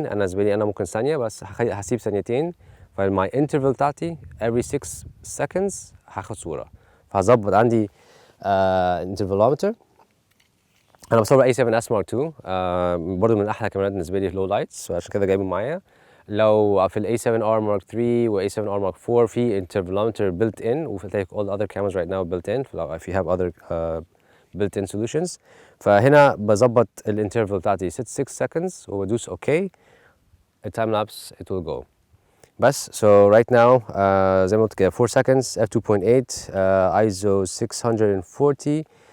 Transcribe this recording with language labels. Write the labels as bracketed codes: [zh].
[ar] انا بالنسبه لي انا ممكن ثانيه بس هسيب ثانيتين. فالماي انترفال بتاعتي every 6 seconds هاخد صوره. فهظبط عندي انترفالومتر. انا بصور A7S Mark II، برضه من احلى كاميرات بالنسبه لي في لو لايتس، عشان كده جايبه معايا. [en] لو في ال A7R Mark III و A7R Mark IV في intervalometer built in، وفي all the other cameras right now built in. if you have other built in solutions. [ar] فهنا بظبط الانترفال بتاعتي 6 seconds وبدوس OK. [en] التايم lapse it will go. بس so right now زي ما قلت كده 4 seconds f2.8 ISO 640.